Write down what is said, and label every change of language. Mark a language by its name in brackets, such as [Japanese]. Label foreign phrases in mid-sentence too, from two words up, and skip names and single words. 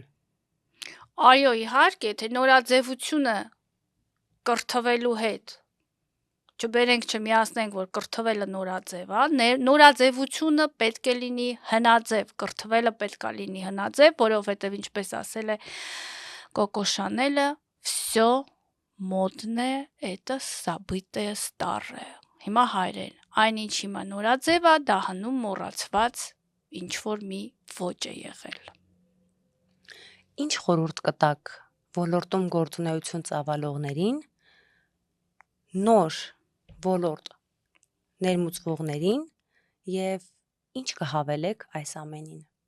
[Armenian] Այո, իհարկե, թե նորաձևությունը կրթվելու հետ չբերենք չմիացնենք, որ կրթվելը նորաձև է, նորաձևությունը պետք է լինի հնաձև, կրթվելը պետք է լինի հնաձև, որովհետև ինչպես ասել է Կոկո Շանելը, [Russian] всё модное это забытое старое։ [Armenian] Հիմա հայրեն, այնինչ հիմա նորաձև է, դա հնում մոռացված ինչ որ մի ոճ է եղել։ Ինչ խորհուրդ կտաք ոլորտում գործունեություն ծավալողներին, նոր ոլորտ ներմուծվողներին եւ ինչ կհավելեք այս ամենին։